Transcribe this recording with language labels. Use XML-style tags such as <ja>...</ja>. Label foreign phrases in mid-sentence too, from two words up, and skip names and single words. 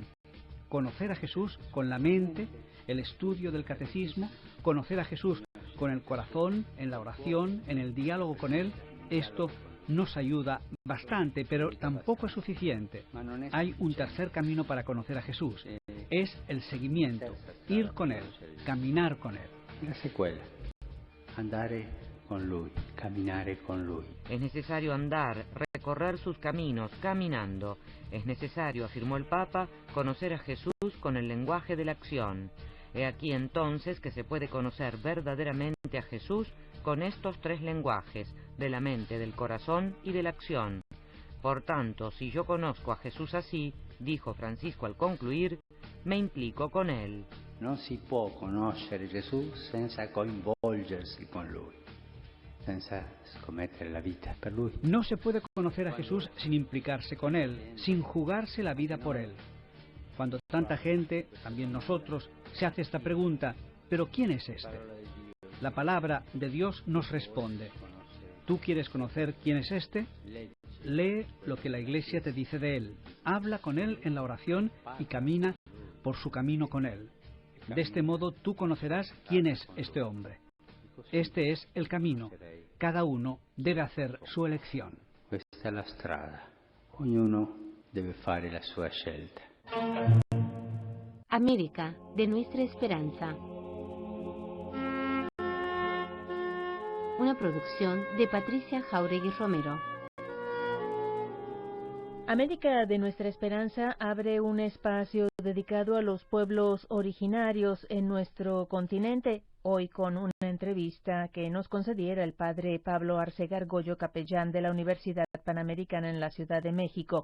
<es>Conocer a Jesús con la mente, el estudio del catecismo, conocer a Jesús con el corazón, en la oración, en el diálogo con Él, esto nos ayuda bastante, pero tampoco es suficiente. Hay un tercer camino para conocer a Jesús. Es el seguimiento, ir con Él, caminar con Él. La secuela,</es> <it>andare con Lui, caminare con Lui.</it> <es>Es necesario andar, recorrer sus caminos, caminando. Es necesario, afirmó el Papa, conocer a Jesús con el lenguaje de la acción. He aquí entonces que se puede conocer verdaderamente a Jesús con estos 3 lenguajes, de la mente, del corazón y de la acción. Por tanto, si yo conozco a Jesús así, dijo Francisco al concluir, me implico con Él.</es> <it>Non si può conoscere Gesù senza coinvolgersi con Lui, senza scommettere la vita per Lui.</it> <es>No se puede conocer a Jesús sin implicarse con Él, sin jugarse la vida por Él. Cuando tanta gente, también nosotros, se hace esta pregunta, ¿pero quién es este? La palabra de Dios nos responde. ¿Tú quieres conocer quién es este? Lee lo que la Iglesia te dice de Él. Habla con Él en la oración y camina por su camino con Él. De este modo tú conocerás quién es este hombre. Este es el camino. Cada uno debe hacer su elección.</es> <it>Questa è la strada. Ognuno deve fare la sua scelta.</it> <es>América, de nuestra esperanza. Una producción de Patricia Jauregui Romero. América de Nuestra Esperanza abre un espacio dedicado a los pueblos originarios en nuestro continente, hoy con una entrevista que nos concediera el padre Pablo Arce Gargollo, capellán de la Universidad Panamericana en la Ciudad de México.</es>